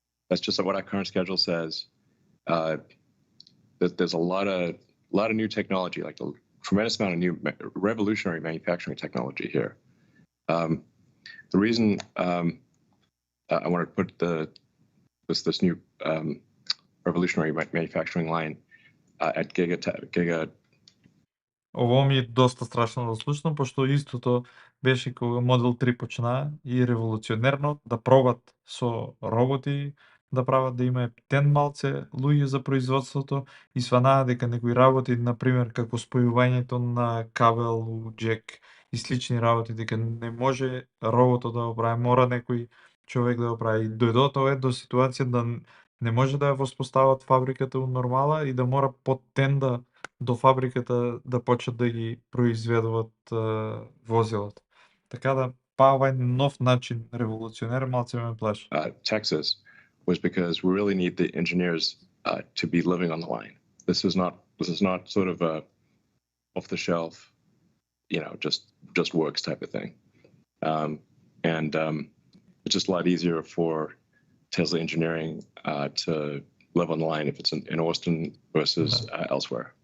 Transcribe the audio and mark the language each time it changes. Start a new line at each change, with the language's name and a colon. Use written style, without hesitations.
English: That's just what our current schedule says. There's a lot of new technology, like a tremendous amount of new revolutionary manufacturing technology here. The reason I want to put this new revolutionary manufacturing line at Giga.
Macedonian: Ово ми е доста страшно да слушам, пошто истото беше кога Модел 3 почна и револуционерно да пробат со роботи, да прават да има ептен малце луѓе за производството и сванаа дека некои работи, например, како спојувањето на кабел, джек и слични работи, дека не може роботот да го прави, мора некој човек да го прави. И дојдото е до ситуација да не може да ја воспостават фабриката у нормала и да мора под тенда до фабриката да почнат да ги произведуваат возилата. Така да овај нов начин, револуционер, малце ме плаши.
English: Texas was because we really need the engineers to be living on the line. This is not sort of a off the shelf, just works type of thing. And it's just a lot easier for Tesla engineering to live on the line if it's in Austin versus elsewhere.